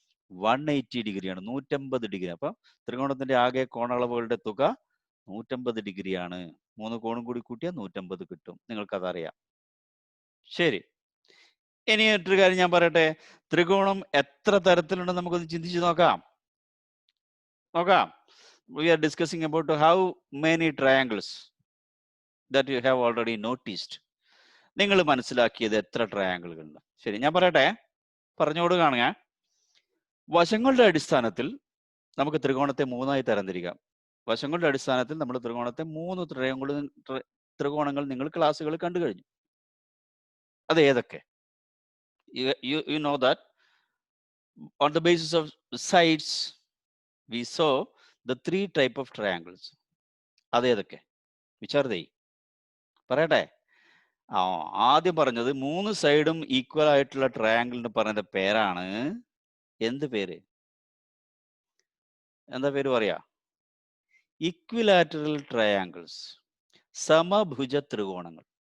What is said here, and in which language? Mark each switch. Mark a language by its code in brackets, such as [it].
[ml] 180 ഡിഗ്രിയാണ്, 150 ഡിഗ്രി. അപ്പൊ ത്രികോണത്തിന്റെ ആകെ കോണളവുകളുടെ തുക 150 ഡിഗ്രിയാണ്. 3 കോണും കൂടി കൂട്ടിയാൽ 150 കിട്ടും. നിങ്ങൾക്കതറിയാം. ശരി. ഇനി മറ്റൊരു കാര്യം ഞാൻ പറയട്ടെ. ത്രികോണം എത്ര തരത്തിലുണ്ടെന്ന് നമുക്കൊന്ന് ചിന്തിച്ച് നോക്കാം. [en] We are discussing about how many triangles that you have already noticed. [ml] നിങ്ങൾ മനസ്സിലാക്കിയത് എത്ര ട്രയാങ്കിളുകളുണ്ട്? ശരി, ഞാൻ പറയട്ടെ, പറഞ്ഞോട് കാണുക. വശങ്ങളുടെ അടിസ്ഥാനത്തിൽ നമുക്ക് ത്രികോണത്തെ 3ആയി തരംതിരിക്കാം. വശങ്ങളുടെ അടിസ്ഥാനത്തിൽ നമ്മൾ ത്രികോണത്തെ 3 ത്രികോണങ്ങൾ നിങ്ങൾ ക്ലാസ്സുകൾ കണ്ടു കഴിഞ്ഞു. അത് ഏതൊക്കെ? [en] You know that on the basis of sides we saw the 3 type of triangles. [ml] അത് ഏതൊക്കെ? [en] Which are they? [ml] പറയട്ടെ. ആദ്യം പറഞ്ഞത് 3 സൈഡും ഈക്വൽ ആയിട്ടുള്ള ട്രയാങ്കിളിന് പറയുന്ന പേരാണ് എന്ത് പേര്? എന്താ പേര് പറയാ? Equilateral triangles, സമഭുജ ത്രികോണങ്ങൾ.